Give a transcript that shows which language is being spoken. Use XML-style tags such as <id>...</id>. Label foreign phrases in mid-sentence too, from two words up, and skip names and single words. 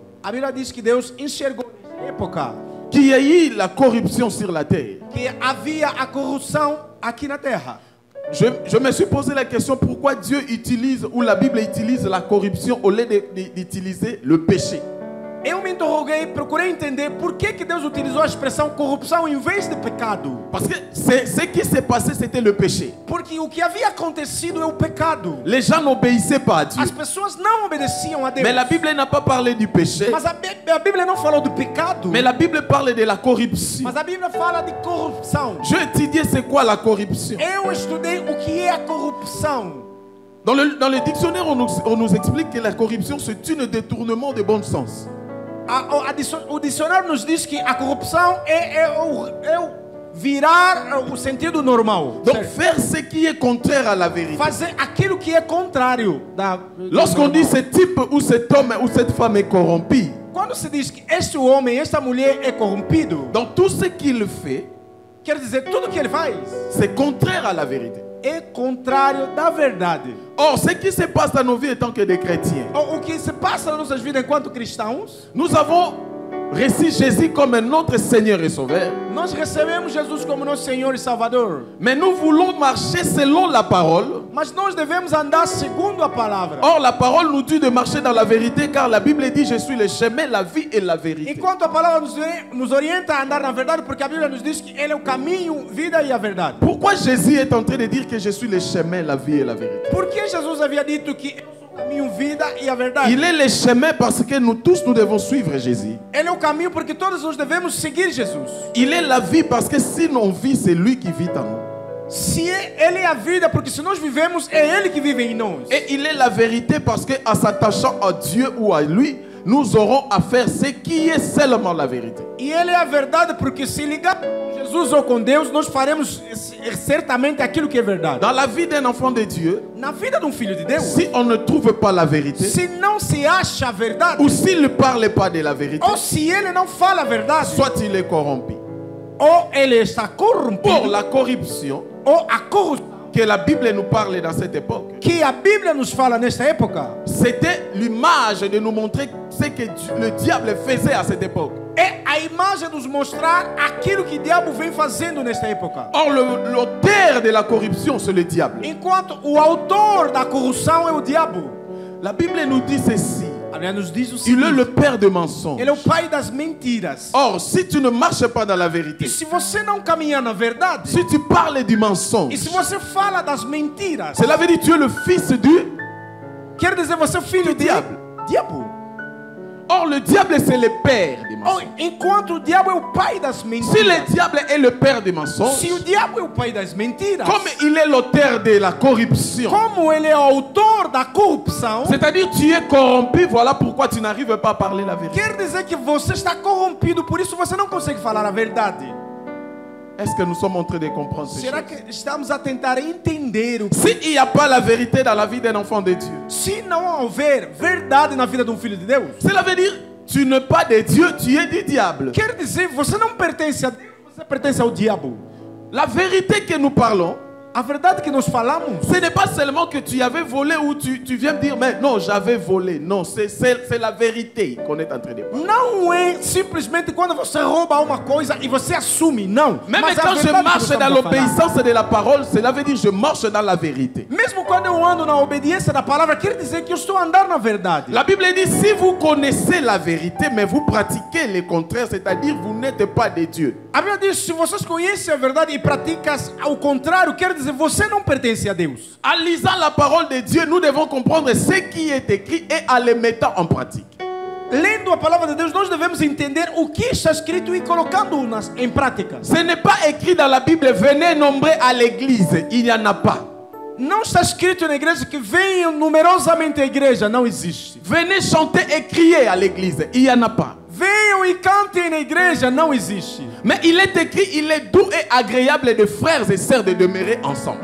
<pt>A Bíblia diz que Deus enxergou nessa época</pt> <fr>qu'il y a eu la corruption sur la terre.</fr> <pt>que havia a corrupção aqui na terra.</pt> <fr>Je me suis posé la question pourquoi Dieu utilise ou la Bible utilise la corruption au lieu d'utiliser le péché.</fr> <pt>Eu me interroguei, procurei entender por que Deus utilizou a expressão corrupção em vez de pecado.</pt> <fr>Parce que ce qui s'est passé, c'était le péché.</fr> <pt>Porque o que havia acontecido é o pecado.</pt> <fr>Les gens n'obéissaient pas à Dieu.</fr> <pt>As pessoas não obedeciam a Deus.</pt> <fr>Mais la Bible n'a pas parlé du péché,</fr> <pt>Mas a Bíblia não falou do pecado.</pt> <fr>mais la Bible parle de la corruption.</fr> <pt>Mas a Bíblia fala de corrupção.</pt> <fr>Je étudié c'est quoi la corruption.</fr> <pt>Eu estudei o que é a corrupção.</pt> <fr>Dans le dictionnaire, on nous explique que la corruption, c'est un détournement de bon sens.</fr> <pt>O dicionário nos diz que a corrupção é o virar o sentido normal.</pt> <fr>Donc</fr> <pt>Certo?</pt> <fr>faire ce qui est contraire à la vérité.</fr> <pt>Fazer aquilo que é contrário da.</pt> <fr>Lorsqu'on dit ce type ou cet homme ou cette femme est corrompu,</fr> <pt>Quando se diz que este homem, esta mulher é corrompido,</pt> <fr>donc tout ce qu'il fait,</fr> <pt>quer dizer tudo que ele faz</pt> <fr>c'est contraire à la vérité.</fr> <pt>é contrário da verdade.</pt> <fr>Or, ce qui se passe dans nos vies en tant que des chrétiens,</fr> <pt>O que se passa nas nossas vidas enquanto cristãos,</pt> <fr>nous avons reçu Jésus comme notre Seigneur et Sauveur,</fr> <pt>nós recebemos Jesus como nosso Senhor e Salvador.</pt> <fr>mais nous voulons marcher selon la parole.</fr> <pt>Mas nós devemos andar segundo a palavra.</pt> <fr>Or, la parole nous dit de marcher dans la vérité, car la Bible dit, je suis le chemin, la vie et la vérité.</fr> <pt>Enquanto a palavra nos orienta a andar na verdade, porque a Bíblia nos diz que Ele é o caminho, vida e a verdade.</pt> <fr>Pourquoi Jésus est en train de dire que je suis le chemin, la vie et la vérité?</fr> <pt>Por que Jesus havia dito que eu sou o caminho, vida e a verdade?</pt> <fr>Il est le chemin parce que nous tous, nous devons suivre Jésus.</fr> <pt>Ele é o caminho porque todos nós devemos seguir Jesus.</pt> <fr>Il est la vie parce que si on vit, c'est lui qui vit en nous.</fr> <pt>Se Ele é a vida, porque se nós vivemos, é Ele que vive em nós.</pt> <fr>Et il est la vérité parce qu'en s'attachant à Dieu ou à lui, nous aurons à faire ce qui est seulement la vérité.</fr> <pt>E Ele é a verdade, porque se ligar com Jesus ou com Deus, nós faremos certamente aquilo que é verdade.</pt> <fr>Dans la vie d'un enfant de Dieu,</fr> <pt>Na vida de um filho de Deus,</pt> <fr>si on ne trouve pas la vérité,</fr> <pt>se não se acha a verdade,</pt> <fr>ou s'il ne parle pas de la vérité,</fr> <pt>ou se ele não fala a verdade,</pt> <fr>soit il est corrompu.</fr> <pt>ou ele está corrompido,</pt> <fr>Pour la corruption</fr> <pt>ou a corrupção</pt> <fr>que la Bible nous parle dans cette époque,</fr> <pt>que a Bíblia nos fala nesta época,</pt> <fr>c'était l'image de nous montrer ce que le diable faisait à cette époque.</fr> <pt>é a imagem de nos mostrar aquilo que o diabo vem fazendo nesta época.</pt> <fr>Or, l'auteur de la corruption, c'est le diable.</fr> <pt>Enquanto o autor da corrupção é o diabo.</pt> <fr>La Bible nous dit ceci.</fr> <pt>A Bíblia nos diz o</pt> <fr>Il est</fr> <pt>seguinte:</pt> <fr>le père de mensonges.</fr> <pt>ele é o pai das mentiras.</pt> <fr>Or, si tu ne marches pas dans la vérité,</fr> <pt>E se você não caminhar na verdade,</pt> <fr>si tu parles du mensonge,</fr> <pt>e se você fala das mentiras,</pt> <fr>cela veut dire que tu es le fils du...</fr> <pt>quer dizer você é filho de diabo.</pt> <fr>Or, le diable, c'est le père des</fr> <pt>Ou,</pt> <fr>mensonges.</fr> <pt>enquanto o diabo é o pai das</pt> <fr>Si</fr> <pt>mentiras.</pt> <fr>le diable est le père des mensonges,</fr> <pt>Se o diabo é o pai das mentiras,</pt> <fr>comme il est l'auteur de la corruption,</fr> <pt>como ele é o autor da corrupção,</pt> <fr>c'est-à-dire tu es corrompu, voilà pourquoi tu n'arrives pas à parler la vérité.</fr> <pt>quer dizer que você está corrompido, por isso você não consegue falar a verdade.</pt> <fr>Est-ce que nous sommes en train de comprendre ces</fr> <pt>Será</pt> <fr>choses?</fr> <pt>que estamos a tentar entender o que...</pt> <fr>S'il n'y a pas la vérité dans la vie d'un enfant de Dieu,</fr> <pt>Se não houver verdade na vida de um filho de Deus,</pt> <fr>cela veut dire tu n'es pas de Dieu, tu es du diable.</fr> <pt>quer dizer você não pertence a Deus, você pertence ao diabo.</pt> <fr>La vérité que nous parlons,</fr> <pt>A verdade que nós falamos</pt> <fr>ce n'est pas seulement que tu avais volé ou tu viens me dire, mais non, j'avais volé. Non, c'est la vérité qu'on est en train de parler.</fr> <pt>não é simplesmente quando você rouba uma coisa e você assume, não.</pt> <fr>Même</fr> <pt>Mas a</pt> <fr>quand je</fr> <pt>verdade que</pt> <fr>marche</fr> <pt>nós</pt> <fr>dans</fr> <pt>estamos a falar.</pt> <fr>l'obéissance de la parole, cela veut dire je marche dans la vérité.</fr> <pt>Mesmo quando eu ando na obediência da palavra, quer dizer que eu estou a andar na verdade.</pt> <fr>La Bible dit, si vous connaissez la vérité, mais vous pratiquez le contraire, c'est-à-dire vous n'êtes pas de Dieu.</fr> <pt>A Bíblia diz, se vocês conhecem a verdade e praticam ao contrário, quer dizer, você não pertence a Deus.</pt> <fr>En lisant la parole de Dieu, nous devons comprendre ce qui est écrit et en le mettant en pratique.</fr> <pt>Lendo a palavra de Deus, nós devemos entender o que está escrito e colocando em prática.</pt> <fr>Ce n'est pas écrit dans la Bible, venez nombreux à l'église. Il n'y en a pas.</fr> <pt>Não está escrito na igreja que venham numerosamente à igreja, não existe.</pt> <fr>Venez chanter et crier à l'église. Il n'y en a pas.</fr> <pt>Venham e cantem na igreja, não existe.</pt> <fr>Mais il est écrit, il est doux et agréable de frères et sœurs de demeurer ensemble.</fr>